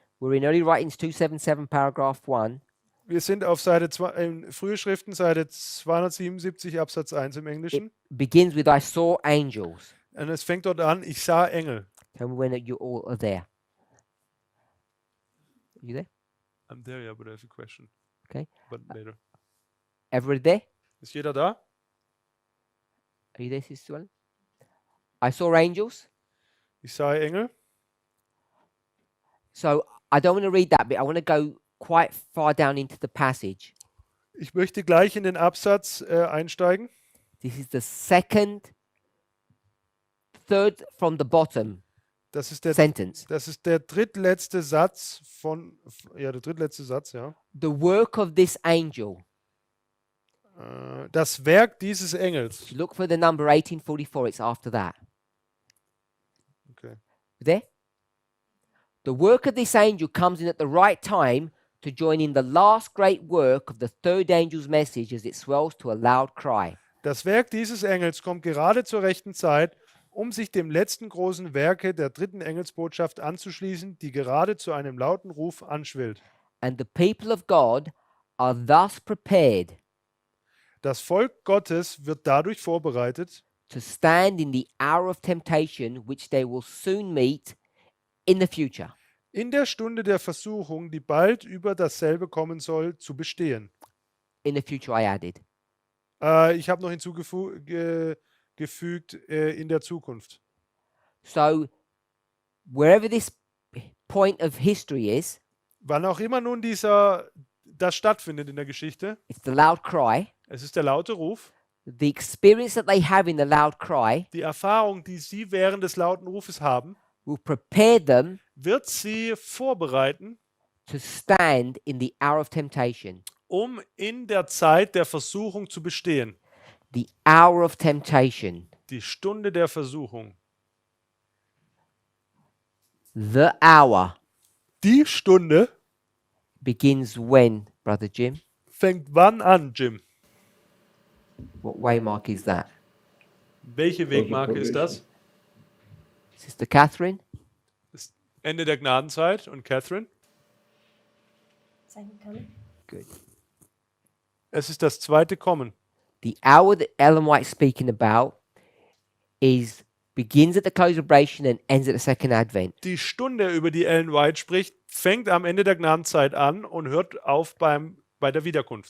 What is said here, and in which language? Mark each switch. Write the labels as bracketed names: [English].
[English] We're in Early Writings 277, paragraph 1. [German] Wir sind auf Seite Frühe Schriften, Seite 277, Absatz 1 im Englischen. [English] Begins with I saw angels. [German] Und es fängt dort an, ich sah Engel. [English] Tell me when you all are there. Are you there? I'm there, yeah, but I have a question. Okay. But later. Everybody there? [German] Ist jeder da? [English] Are you there, Sister Ellen? I saw angels. [German] Ich sah Engel. [English] So I don't want to read that bit. I want to go quite far down into the passage. [German] Ich möchte gleich in den Absatz einsteigen. [English] This is the third from the bottom [German] Das ist der [English] sentence. [German] drittletzte Satz der drittletzte Satz, ja. [English] The work of this angel. [German] Das Werk dieses Engels. [English] If you look for the number 1844, it's after that. Okay. There? The work of this angel comes in at the right time to join in the last great work of the third angel's message as it swells to a loud cry. [German] Das Werk dieses Engels kommt gerade zur rechten Zeit, um sich dem letzten großen Werke der dritten Engelsbotschaft anzuschließen, die gerade zu einem lauten Ruf anschwillt. [English] And the people of God are thus prepared [German] Das Volk Gottes wird dadurch vorbereitet, [English] to stand in the hour of temptation which they will soon meet in the future. [German] in der Stunde der Versuchung, die bald über dasselbe kommen soll, zu bestehen. [English] In the future, I added. [German] Ich habe noch hinzugefügt, in der Zukunft. [English] So, wherever this point of history is, [German] Wann auch immer nun das stattfindet in der Geschichte, [English] it's the loud cry. [German] es ist der laute Ruf, [English] The experience that they have in the loud cry [German] die Erfahrung, die sie während des lauten Rufes haben, [English] will prepare them [German] wird sie vorbereiten, [English] to stand in the hour of temptation. [German] um in der Zeit der Versuchung zu bestehen. [English] The hour of temptation. [German] Die Stunde der Versuchung. [English] The hour [German] Die Stunde [English] begins when, Brother Jim? [German] fängt wann an, Jim? [English] What waymark is that? [German] Welche Wegmarke ist das? [English] Sister Catherine? [German] Das Ende der Gnadenzeit. Und Catherine? [English] Second coming? Good. [German] Es ist das zweite Kommen. [English] The hour that Ellen White's speaking about begins at the close of probation and ends at the second advent. [German] Die Stunde, über die Ellen White spricht, fängt am Ende der Gnadenzeit an und hört auf bei der Wiederkunft.